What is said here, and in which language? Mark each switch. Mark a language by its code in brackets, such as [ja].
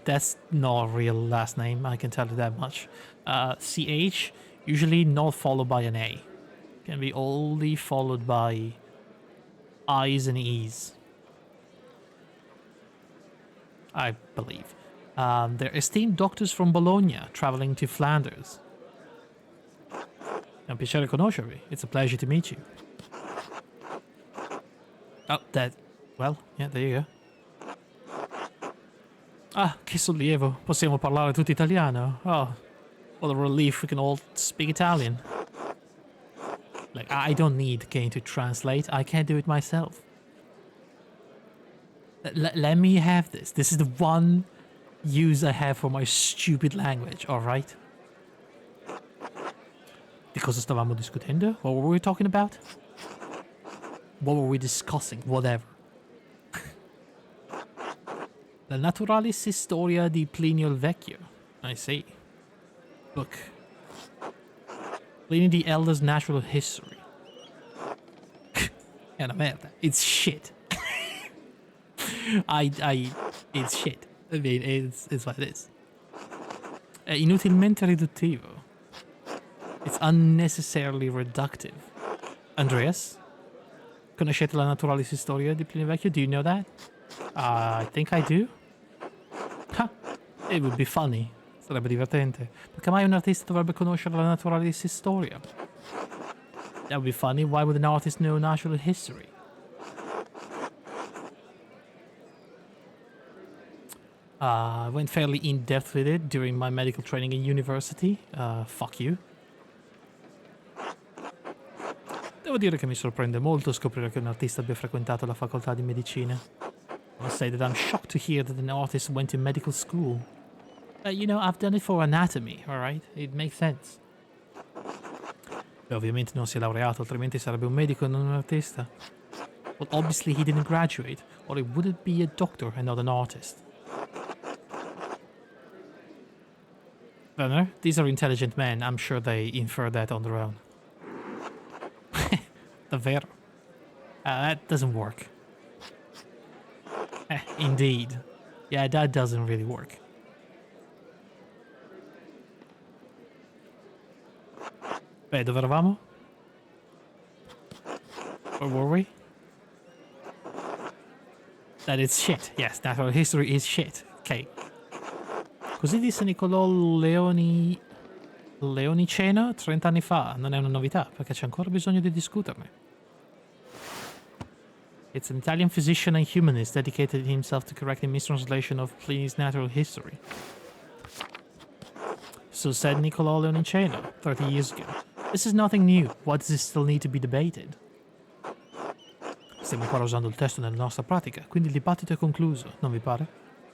[en] That's not a real last name, I can tell you that much. CH, usually not followed by an A. Can be only followed by I's and E's. I believe. They're esteemed doctors from Bologna, traveling to Flanders. [it] È un piacere conoscervi. [en] It's a pleasure to meet you. Oh, well, yeah, there you go. [it] Ah, che sollievo. Possiamo parlare tutto italiano. [en] Oh, what a relief we can all speak Italian. Like, I don't need Kane to translate. I can't do it myself. Let me have this. This is the one use I have for my stupid language, alright? [it] Di cosa stavamo discutendo? [en] What were we talking about? What were we discussing? Whatever. [it] La Naturalis Historia di Plinio il Vecchio. [en] I see. Book. Pliny the Elder's Natural History. [it] È una merda. [en] It's shit. It's shit. I mean, it's what it is. [it] È inutilmente riduttivo. [en] It's unnecessarily reductive. Andreas? [it] Conoscete la Naturalis Historia di Plinio il Vecchio? [en] Do you know that? I think I do. Huh. It would be funny. [it] Sarebbe divertente. Perché mai un artista dovrebbe conoscere la Naturalis Historia? [en] That would be funny. Why would an artist know natural history? I went fairly in-depth with it during my medical training in university. Fuck you. [it] Devo dire che mi sorprende molto scoprire che un artista abbia frequentato la facoltà di medicina. [en] I must say that I'm shocked to hear that an artist went to medical school. You know, I've done it for anatomy, alright? It makes sense. [it] Beh, ovviamente non si è laureato, altrimenti sarebbe un medico e non un artista. [en] Well, obviously he didn't graduate, or he wouldn't be a doctor and not an artist. Werner, these are intelligent men. I'm sure they infer that on their own. [it] Davvero. [en] That doesn't work. Indeed. Yeah, that doesn't really work. [it] Beh, dove eravamo? [en] Where were we? That it's shit. Yes, natural history is shit. Ok. [it] Così disse Niccolò Leoniceno 30 anni fa. Non è una novità, perché c'è ancora bisogno di discuterne. [en] It's an Italian physician and humanist dedicated himself to correcting mistranslation of Pliny's natural history. So said Niccolò Leoniceno 30 years ago. This is nothing new. Why does it still need to be debated? [it] Stiamo ancora usando il testo nella nostra pratica, quindi il dibattito è concluso, non vi pare?